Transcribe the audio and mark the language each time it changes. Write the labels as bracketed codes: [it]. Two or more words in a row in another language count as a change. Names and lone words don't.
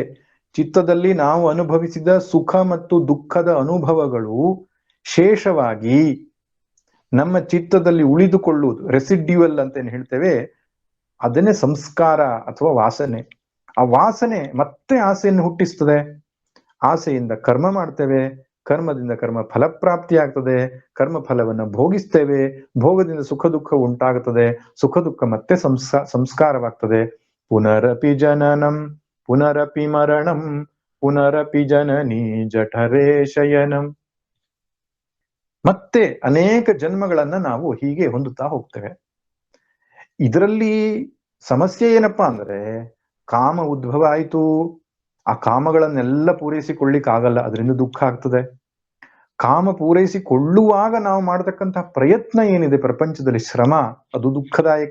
[kn] ಚಿತ್ತದಲ್ಲಿ ನಾವು ಅನುಭವಿಸಿದ ಸುಖ ಮತ್ತು ದುಃಖದ ಅನುಭವಗಳು ಶೇಷವಾಗಿ ನಮ್ಮ ಚಿತ್ತದಲ್ಲಿ ಉಳಿದುಕೊಳ್ಳುವುದು, ರೆಸಿಡ್ಯೂಯಲ್ ಅಂತ ಏನ್ ಹೇಳ್ತೇವೆ, ಅದನ್ನೇ ಸಂಸ್ಕಾರ ಅಥವಾ ವಾಸನೆ. ಆ ವಾಸನೆ ಮತ್ತೆ ಆಸೆಯನ್ನು ಹುಟ್ಟಿಸ್ತದೆ. ಆಸೆಯಿಂದ ಕರ್ಮ ಮಾಡ್ತೇವೆ, ಕರ್ಮದಿಂದ ಕರ್ಮ ಫಲಪ್ರಾಪ್ತಿ ಆಗ್ತದೆ, ಕರ್ಮ ಫಲವನ್ನು ಭೋಗಿಸ್ತೇವೆ, ಭೋಗದಿಂದ ಸುಖ ದುಃಖ ಉಂಟಾಗುತ್ತದೆ, ಸುಖ ದುಃಖ ಮತ್ತೆ ಸಂಸ್ಕಾರವಾಗ್ತದೆ. [sa] ಪುನರಪಿ ಜನನಂ ಪುನರಪಿ ಮರಣಂ ಪುನರಪಿ ಜನನಿ ಜಠರೇ ಶಯನಂ. [kn] ಮತ್ತೆ ಅನೇಕ ಜನ್ಮಗಳನ್ನ ನಾವು ಹೀಗೆ ಹೊಂದುತ್ತಾ ಹೋಗ್ತೇವೆ. ಇದರಲ್ಲಿ ಸಮಸ್ಯೆ ಏನಪ್ಪಾ ಅಂದ್ರೆ, ಕಾಮ ಉದ್ಭವ ಆಯ್ತು, ಆ ಕಾಮಗಳನ್ನೆಲ್ಲ ಪೂರೈಸಿಕೊಳ್ಳಿಕ್ಕಾಗಲ್ಲ, ಅದರಿಂದ ದುಃಖ ಆಗ್ತದೆ. ಕಾಮ ಪೂರೈಸಿಕೊಳ್ಳುವಾಗ ನಾವು ಮಾಡತಕ್ಕಂತಹ ಪ್ರಯತ್ನ ಏನಿದೆ ಪ್ರಪಂಚದಲ್ಲಿ, ಶ್ರಮ, ಅದು ದುಃಖದಾಯಕ.